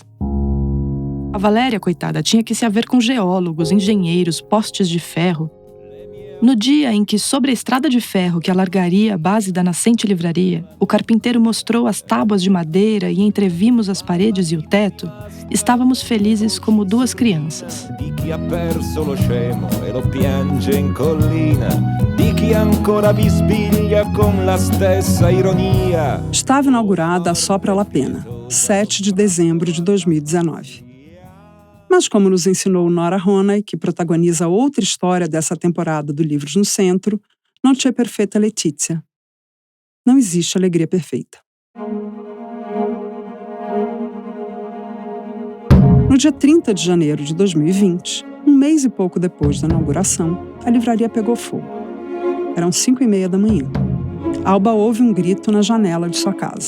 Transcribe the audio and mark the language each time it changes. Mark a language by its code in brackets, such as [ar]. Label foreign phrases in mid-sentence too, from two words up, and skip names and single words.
[pt] A Valéria, coitada, tinha que se haver com geólogos, engenheiros, postes de ferro. No dia em que, sobre a estrada de ferro que alargaria a base da nascente livraria, o carpinteiro mostrou as tábuas de madeira e entrevimos as paredes e o teto, estávamos felizes como duas crianças. [it] Di chi ha perso lo scemo e lo piange in collina, di chi ancora bisbiglia con la stessa ironia. [pt] Estava inaugurada a Sopra la Pena, 7 de dezembro de 2019. Mas como nos ensinou Nora Ronay, que protagoniza outra história dessa temporada do Livros no Centro, [it] non c'è perfetta Letizia. [pt] Não existe alegria perfeita. No dia 30 de janeiro de 2020, um mês e pouco depois da inauguração, a livraria pegou fogo. Eram 5h30 da manhã. Alba ouve um grito na janela de sua casa.